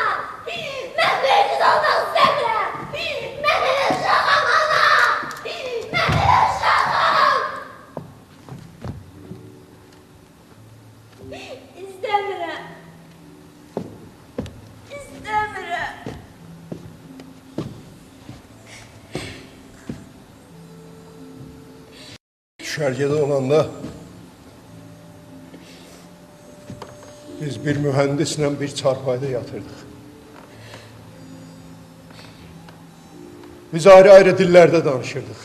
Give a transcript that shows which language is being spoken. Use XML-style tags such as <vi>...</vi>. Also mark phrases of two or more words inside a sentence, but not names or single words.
<tr>Ben büyük kız olmak istemiyorum.</tr> <az>Ben de uşağım ana. Ben de uşağım.</az> <tr>İstemiyorum. İstemiyorum.</tr> <az>Düşərgədə olanda biz bir mühəndislə bir çarpayda yatırdıq. Biz ayrı-ayrı dillərdə danışırdıq.</az>